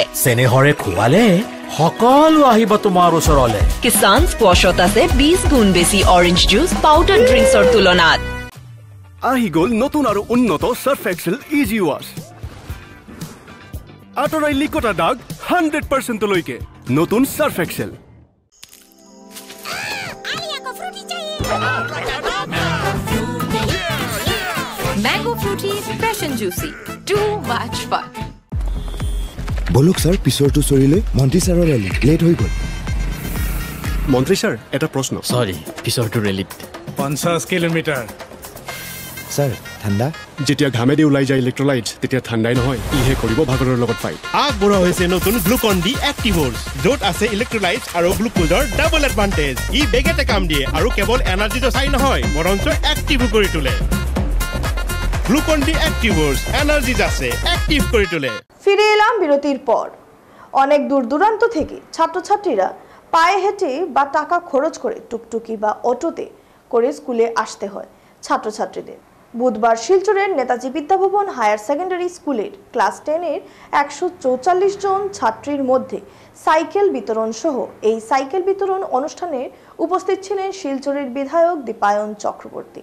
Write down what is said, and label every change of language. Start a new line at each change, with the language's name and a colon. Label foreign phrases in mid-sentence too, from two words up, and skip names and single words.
Assamese: চেনেহৰে খুৱালে সকলো আহিব তোমাৰ ওচৰলে। কিষান স্কোৱাশত আছে 20 গুণ বেছি
English: orange juice powder drinks
Assamese: তুলনাত। আহি গ'ল নতুন আৰু উন্নত সাৰ্ফ এক্সেল ইজি ৱাছ। আঁতৰাই লিকতা দাগ 100% লৈকে নতুন সাৰ্ফ এক্সেল।
English: Mango fruity, fresh and juicy. Too much fun.
Assamese: বলক স্যার পিছৰটো চৰিলে মন্ত্ৰী ছাৰৰ ৰেলী লেট হৈ গ'ল। মন্ত্ৰী ছাৰ এটা প্ৰশ্ন। সৰি পিছৰটো ৰেলীত 50 কিলোমিটাৰ। স্যাৰ ঠাণ্ডা যেতিয়া ঘামেদি ওলাই যায় ইলেক্ট্ৰলাইটছ তেতিয়া ঠাণ্ডাই নহয়, ইহে কৰিব ভাগৰৰ লগত ফাইট। আগবঢ়া হৈছে নতুন গ্লুকন ডি এক্টিভৰ্ছ, য'ত আছে ইলেক্ট্ৰলাইটছ আৰু গ্লুকোজৰ
English: double advantage.
Assamese: ই বেগেতে কাম দিয়ে আৰু কেৱল এনাৰ্জিটো চাই নহয় বৰঞ্চ এক্টিভ কৰি তোলে। গ্লুকন ডি এক্টিভৰ্ছ এনাৰ্জি আছে এক্টিভ কৰি তোলে।
Bangla: ফিরে এলাম বিরতির পর। অনেক দূর দূরান্ত থেকে ছাত্রছাত্রীরা পায়ে হেঁটে বা টাকা খরচ করে টুকটুকি বা অটোতে করে স্কুলে আসতে হয় ছাত্রছাত্রীদের। বুধবার শিলচরের নেতাজি বিদ্যাভবন হায়ার সেকেন্ডারি স্কুলের ক্লাস 10-এর 144 জন ছাত্রীর মধ্যে সাইকেল বিতরণ সহ এই সাইকেল বিতরণ অনুষ্ঠানে উপস্থিত ছিলেন শিলচরের বিধায়ক দীপায়ন চক্রবর্তী।